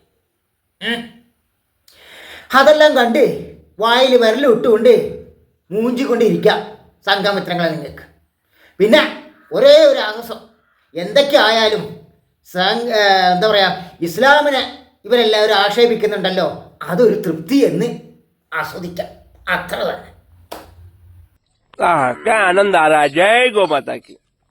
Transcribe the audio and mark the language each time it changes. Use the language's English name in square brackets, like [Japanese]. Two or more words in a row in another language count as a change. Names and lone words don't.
[Malayalam] അതെല്ലാം കണ്ട് വായിൽ വിരൽ ഇട്ടുകൊണ്ട് മൂഞ്ചിക്കൊണ്ടിരിക്കാം സംഘമിത്രങ്ങളെ നിങ്ങൾക്ക്. പിന്നെ ഒരേ ഒരു ആശ്വാസം, എന്തൊക്കെ ആയാലും എന്താ പറയുക, ഇസ്ലാമിനെ ഇവരെല്ലാവരും ആക്ഷേപിക്കുന്നുണ്ടല്ലോ, അതൊരു തൃപ്തി എന്ന് ആസ്വദിക്കാം, അത്ര തന്നെ. [Hindi] क्या आनंद आ रहा है। जय गौ माता की।